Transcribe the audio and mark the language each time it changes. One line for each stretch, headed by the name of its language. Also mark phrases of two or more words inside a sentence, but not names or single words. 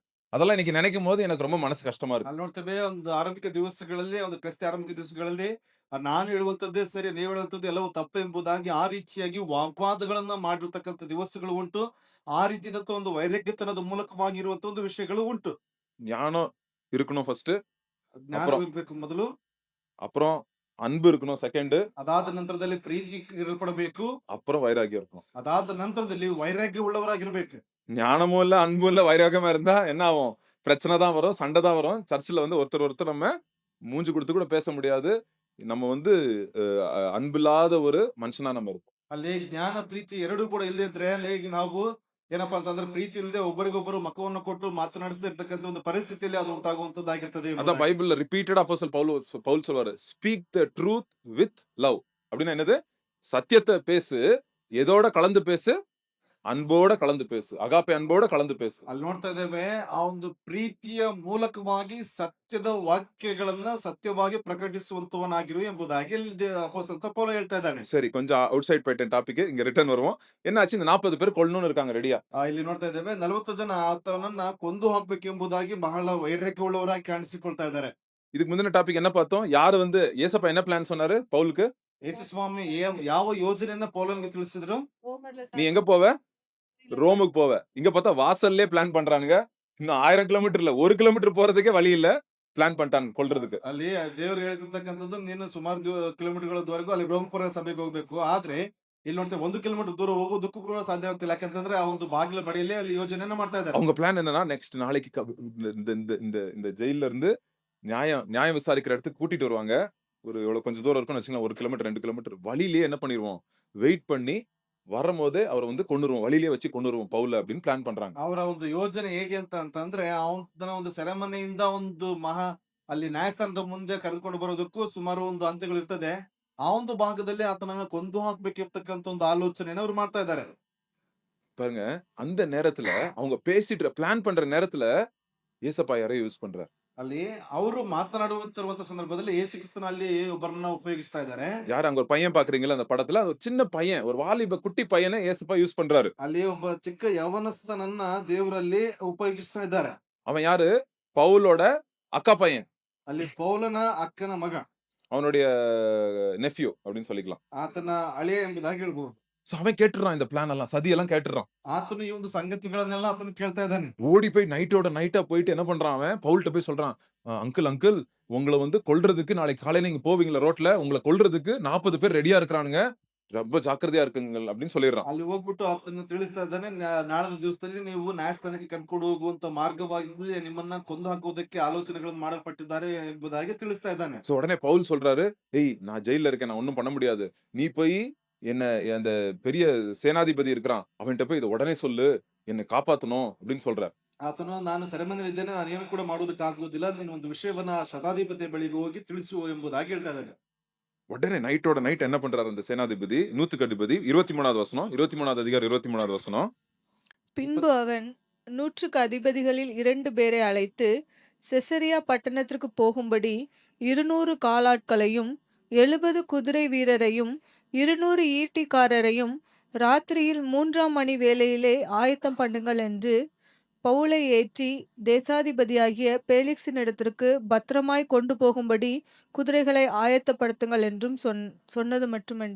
Tamil: அதெல்லாம் இன்னைக்கு நினைக்கும்போது எனக்கு ரொம்ப மனசு கஷ்டமா இருக்கு.
Kannada: ಅಲ್ಲಿ ನೋಡ್ತೇವೆ ಒಂದು ಆರಂಭಿಕ ದಿವಸಗಳಲ್ಲಿ ಒಂದು ಕ್ರಿಸ್ತ ಆರಂಭಿಕ ದಿವಸಗಳಲ್ಲಿ ನಾನು ಹೇಳುವಂತದ್ದೇ ಸರಿ ನೀವು ಹೇಳುವಂತದ್ದು ಎಲ್ಲವೂ ತಪ್ಪು ಎಂಬುದಾಗಿ ಆ ರೀತಿಯಾಗಿ ವಾಗ್ವಾದಗಳನ್ನ ಮಾಡಿರ್ತಕ್ಕಂಥ ದಿವಸಗಳು ಉಂಟು. ಆ ರೀತಿಯಾದಂತ ಒಂದು ವೈರಾಗ್ಯತನದ ಮೂಲಕವಾಗಿರುವಂತ ಒಂದು ವಿಷಯಗಳು ಉಂಟು.
Tamil: ஞானம் இருக்கணும் ஃபர்ஸ்ட். அப்புறம்
Kannada: ಜ್ಞಾನವಿರ್ಬೇಕು ಮೊದಲು.
Tamil: அப்புறம் அன்பு இருக்கணும் செகண்ட்.
Kannada: ಅದಾದ ನಂತರದಲ್ಲಿ ಪ್ರೀತಿ ಇರಲ್ಪಡಬೇಕು.
Tamil: அப்புறம் வைராக்கியம் இருக்கணும்.
Kannada: ಅದಾದ ನಂತರದಲ್ಲಿ ವೈರಾಗ್ಯ ಉಳ್ಳವರಾಗಿರ್ಬೇಕು.
Tamil: ஞானமும் இல்ல, அன்பும் இல்ல, வைராக்கியமா இருந்தா என்ன ஆகும்? பிரச்சனை தான் வரும், சண்டை தான் வரும். சர்ச்சுல வந்து ஒருத்தர் நம்ம மூஞ்சி கொடுத்து கூட பேச முடியாது. நம்ம வந்து அன்பில்லாத ஒரு மனுஷனா நம்ம இருப்போம்.
Kannada: ಅಲ್ಲಿ ಜ್ಞಾನ ಪ್ರೀತಿ ಎರಡೂ ಕೂಡ ಇಲ್ಲದೆ ಇದ್ರೆ ಅಲ್ಲಿ ನಾವು ಏನಪ್ಪಾ ಅಂತಂದ್ರೆ ಪ್ರೀತಿ ಇಲ್ಲದೆ ಒಬ್ಬರಿಗೊಬ್ಬರು ಮಖವನ್ನು ಕೊಟ್ಟು ಮಾತನಾಡಿಸದೇ ಇರ್ತಕ್ಕಂಥ ಒಂದು ಪರಿಸ್ಥಿತಿಯಲ್ಲಿ ಅದು ಉಂಟಾಗುವಂತದ್ದಾಗಿರ್ತದೆ
Tamil: அதான்
Kannada: ಎಂಬುದಾಗಿ.
Tamil: பைபிள்ல ரிப்பீட்டடா அப்போஸ்தலன் பவுல் சொல்வாரு.
English: speak the truth with love.
Tamil: அப்படின்னா என்னது? சத்தியத்தை பேசு, எதோட கலந்து பேசு? அன்போட கலந்து பேசு. அகாப்பே அன்போட கலந்து பேசு.
Kannada: ಅಲ್ಲಿ ನೋಡ್ತಾ ಇದ್ದೇವೆ ಆ ಒಂದು ಪ್ರೀತಿಯ ಮೂಲಕವಾಗಿ ಸತ್ಯದ ವಾಕ್ಯಗಳನ್ನ ಸತ್ಯವಾಗಿ ಪ್ರಕಟಿಸುವಂತವನಾಗಿರು ಎಂಬುದಾಗಿ ಇಲ್ಲಿ ಅಪೊಸ್ತಲ ಪೌಲ ಹೇಳ್ತಾ ಇದ್ದಾನೆ.
Tamil: சரி, கொஞ்சம்
English: out side
Tamil: போயிட்டேன் டாபிக். இங்க ரிட்டர்ன் வருவோம். என்ன ஆச்சு? இந்த 40 பேர் கொல்லணும்னு இருக்காங்க ரெடியா.
Kannada: ಇಲ್ಲಿ ನೋಡ್ತಾ ಇದ್ದೇವೆ 40 ಜನ ಆತನನ್ನ ಕೊಂದು ಹಾಕ್ಬೇಕೆಂಬುದಾಗಿ ಬಹಳ ವೈರಾಗ್ಯವುಳ್ಳವರಾಗಿ ಕಾಣಿಸಿಕೊಳ್ತಾ ಇದ್ದಾರೆ.
Tamil: இதுக்கு முந்தின டாபிக் என்ன பார்த்தோம்? யாரு வந்து ஏசப்பா என்ன பிளான் சொன்னாரு பவுலுக்கு?
Kannada: ಯೇಸು ಸ್ವಾಮಿ ಯಾವ ಯೋಜನೆಯನ್ನ ಪೌಲನಿಗೆ ತಿಳಿಸಿದ್ರು?
Tamil: நீ எங்க போவ? ரோமுக்கு போவ. இங்க பார்த்தா வாசல்லே பிளான் பண்றானுங்க. இன்னும் 1000 கிலோமீட்டர் இல்ல, 1 கிலோமீட்டர் போறதுக்கே வழி இல்ல. பிளான் பண்ணிட்டான் கொல்றதுக்கு.
Kannada: ಅಲ್ಲಿ ದೇವರು ಹೇಳ್ತಿರ್ತಕ್ಕಂಥದ್ದು ನೀನು ಸುಮಾರು ಕಿಲೋಮೀಟರ್ಗಳವರೆಗೂ ಅಲ್ಲಿ ರೋಮಪುರ ಸಭೆಗೆ ಹೋಗ್ಬೇಕು. ಆದ್ರೆ ಇಲ್ಲಿ ನೋಡ್ತೇವೆ 1 ಕಿಲೋಮೀಟರ್ ದೂರ ಹೋಗೋದಕ್ಕೂ ಕೂಡ ಸಾಧ್ಯ ಆಗ್ತಿಲ್ಲ. ಯಾಕಂತಂದ್ರೆ ಆ ಒಂದು ಬಾಗಿಲ ಬಳಿಯಲ್ಲಿ ಅಲ್ಲಿ ಯೋಜನೆಯನ್ನ ಮಾಡ್ತಾ ಇದ್ದಾರೆ.
Tamil: அவங்க பிளான் என்னன்னா நெக்ஸ்ட் நாளைக்கு இந்த இந்த இந்த இந்த ஜெயில்ல இருந்து நியாயம் விசாரிக்கிற இடத்துக்கு கூட்டிட்டு வருவாங்க. ஒரு எவ்வளவு கொஞ்சம் தூரம் இருக்கும்னு வச்சுக்கலாம். 1 கிலோமீட்டர் 2 கிலோமீட்டர் வழியிலேயே என்ன பண்ணிடுவோம்? வெயிட் பண்ணி வரும்போதே அவரை வந்து கொன்னுருவோம். வழியிலேயே வச்சு கொன்னுருவோம் பவுல அப்படின்னு பிளான் பண்றாங்க.
Kannada: ಅವರ ಒಂದು ಯೋಜನೆ ಹೇಗೆ ಅಂತಂದ್ರೆ ಅವನ ಒಂದು ಸೆರೆಮನೆಯಿಂದ ಒಂದು ಅಲ್ಲಿ ನ್ಯಾಯಸ್ಥಾನದ ಮುಂದೆ ಕರೆದುಕೊಂಡು ಬರೋದಕ್ಕೂ ಸುಮಾರು ಒಂದು ಹಂತಗಳು ಇರ್ತದೆ. ಆ ಒಂದು ಭಾಗದಲ್ಲಿ ಆತನನ್ನ ಕೊಂದು ಹಾಕ್ಬೇಕಿರ್ತಕ್ಕಂಥ ಒಂದು ಆಲೋಚನೆಯನ್ನು ಅವ್ರು ಮಾಡ್ತಾ ಇದ್ದಾರೆ.
Tamil: பாருங்க, அந்த நேரத்துல அவங்க பேசிட்டு பிளான் பண்ற நேரத்துல ஏசப்பா யாரையும் யூஸ் பண்றாரு.
Kannada: ಅಲ್ಲಿ ಅವರು ಮಾತನಾಡುತ್ತಿರುವಂತ ಸಂದರ್ಭದಲ್ಲಿ ಯೇಸು ಕ್ರಿಸ್ತನ ಅಲ್ಲಿ ಒಬ್ಬರನ್ನ ಉಪಯೋಗಿಸ್ತಾ ಇದ್ದಾರೆ.
Tamil: யார் அங்க ஒரு பையன் பாக்குறீங்களா அந்த படத்துல? அது ஒரு சின்ன பையன், ஒரு வாலிப குட்டி பையனை ஏசப்பா யூஸ் பண்றாரு.
Kannada: ಅಲ್ಲಿ ಒಬ್ಬ ಚಿಕ್ಕ ಯವನಸ್ಥನನ್ನ ದೇವರಲ್ಲಿ ಉಪಯೋಗಿಸ್ತಾ ಇದ್ದಾರೆ.
Tamil: அவன் யாரு? பவுலோட அக்கா பையன்.
Kannada: ಅಲ್ಲಿ ಪೌಲನ ಅಕ್ಕನ ಮಗ,
Tamil: அவனுடைய நெஃப்யூ அப்படின்னு சொல்லிக்கலாம்.
Kannada: ಆತನ ಅಳಿಯ ಎಂಬುದಾಗಿ ಹೇಳ್ಬಹುದು.
Tamil: So, அவன் கேட்டுறான் இந்த பிளான் எல்லாம், சதியெல்லாம் கேட்டுறான்.
Kannada: ಆತನು ಈ ಒಂದು ಸಂಗತಿಗಳನ್ನೆಲ್ಲ ಆತನು ಕೇಳ್ತಾ ಇದ್ದಾನೆ.
Tamil: ஓடி போய் நைட்டா போயிட்டு என்ன பண்றான் அவன்? பவுல்ட்ட போய் சொல்றான், அங்கிள் உங்களை வந்து கொல்றதுக்கு நாளைக்கு காலையில நீங்க போவீங்களா ரோட்ல, உங்களை கொல்றதுக்கு 40 பேர் ரெடியா இருக்கிறானுங்க, ரொம்ப ஜாக்கிரதையா இருக்குங்க அப்படின்னு சொல்லிடுறான்.
Kannada: ಅಲ್ಲಿ ಹೋಗ್ಬಿಟ್ಟು ಆತನ ತಿಳಿಸ್ತಾ ಇದ್ದಾನೆ, ನಾಳಿನ ದಿವಸದಲ್ಲಿ ನೀವು ನ್ಯಾಯಸ್ಥಾನಕ್ಕೆ ಕರ್ಕೊಂಡು ಹೋಗುವಂತ ಮಾರ್ಗವಾಗಿ ನಿಮ್ಮನ್ನ ಕೊಂದು ಹಾಕುವುದಕ್ಕೆ ಆಲೋಚನೆಗಳನ್ನು ಮಾಡಲ್ಪಟ್ಟಿದ್ದಾರೆ ಎಂಬುದಾಗಿ ತಿಳಿಸ್ತಾ ಇದ್ದಾನೆ.
Tamil: சோ உடனே பவுல் சொல்றாரு, ஏய் நான் ஜெயில்ல இருக்கேன், நான் ஒண்ணும் பண்ண முடியாது, நீ போய் என்ன அந்த பெரிய சேனாதிபதி இருக்கிறான் அவன்கிட்ட போய் இதை உடனே சொல்லு, என்னை காப்பாத்தணும் அப்படின்னு சொல்றார்.
Kannada: ಆತನು ನಾನು ಸೆರೆಮನೆಯಲ್ಲಿ ಇದ್ದೇನೆ, ನಾನು ಏನು ಕೂಡ ಮಾಡೋದಕ್ಕೆ ಆಗುವುದಿಲ್ಲ, ನೀನು ಒಂದು ವಿಷಯವನ್ನ ಶತಾಧಿಪತಿಯ ಬಳಿಗೆ ಹೋಗಿ ತಿಳಿಸು ಎಂಬುದಾಗಿ ಹೇಳ್ತಾ ಇದ್ದಾನೆ.
Tamil: உடனே நைட்டோட நைட் என்ன பண்றாரு அந்த சேனாதிபதி, 100க்கு அதிபதி, 23வது வசனம், 23வது அதிகாரம் 23வது வசனம். பின்பு அவன் 100க்கு அதிபதிகளில் 2 பேரை அழைத்து செசரியா பட்டணத்திற்கு போகும்படி 200 காலாட்களையும் 70 குதிரை வீரரையும் 200 ஈட்டிக்காரரையும் ராத்திரியில் 3ஆம் மணி வேளையிலே ஆயத்தம் பண்ணுங்கள் என்று பவுலை ஏற்றி தேசாதிபதியாகிய பேலிக்ஸினிடத்திற்கு பத்திரமாய் கொண்டு போகும்படி குதிரைகளை ஆயத்தப்படுத்துங்கள் என்றும் சொன்னது மட்டுமன்றி.